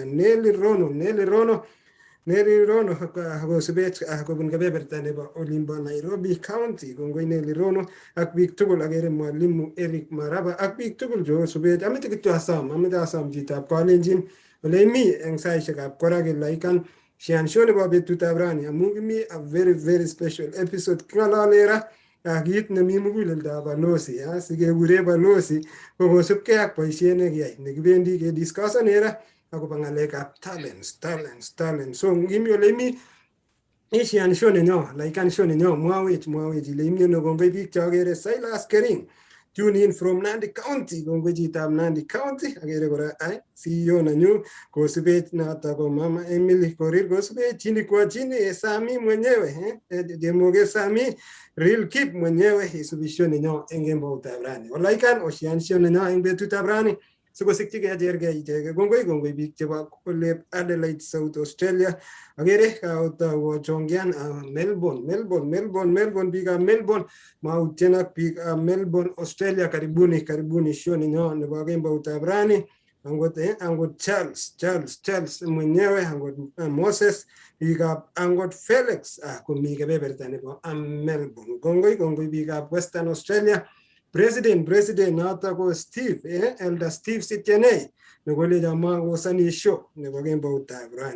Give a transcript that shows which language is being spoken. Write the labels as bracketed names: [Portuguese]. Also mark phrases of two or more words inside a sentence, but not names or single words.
[Kalenjin] Nelly Rono kosubech kobun kebeberta nebo olimbo Nairobi County. Kongoi Nelly Rono ak biik tugul. Agere mwalimu Eric Maraba ak biik tugul chekosubech. Amete kityo asom Chitab Kalenjin ole imi eng saishekab koraki laikan shiansho nebo betutab rani amu kimi [English] a very special episode. [Kalenjin] King'alale ra kit nemi muguleldab balozi sikekure balozi kokosubkei ak boisiet nekiyai nekibendi kediscussane ra akobo ng'alekab talents. So ngimi ole imi ishian show nenyo laikan show nenyo mwawech ile imyeno. Kongoi biik chokere Silas Kering [English] tune in from [Kalenjin] Nandi County. Kongoi Chitab Nandi County. Agere kora CEO nanyu kosubech noto ko Mama Emily Korir kosubech [Swahili] chini kwa chini [Kalenjin] Sami mwenyewe Jemoge Sami Real Keep mwenyewe isubisho nenyo eng kemboutab rani. Olaikan oshiansho nenyo eng betutab rani sikosikyi kechergei icheke. Kongoi biik chebo Olep Adelaide South Australia. Agere kaotawo chongian Melbourne biikab Melbourne mautien ak biikab Melbourne Australia. Karibuni show nenyo nebo kemboutab rani. Angot Charles mwenyewe angot Moses biikab angot Felix komi kebeberta nebo Melbourne. Kongoi biikab Western Australia. President noto ko Steve Elder Steve Sityenei nekole jama kosani show nebo kemboutab rani.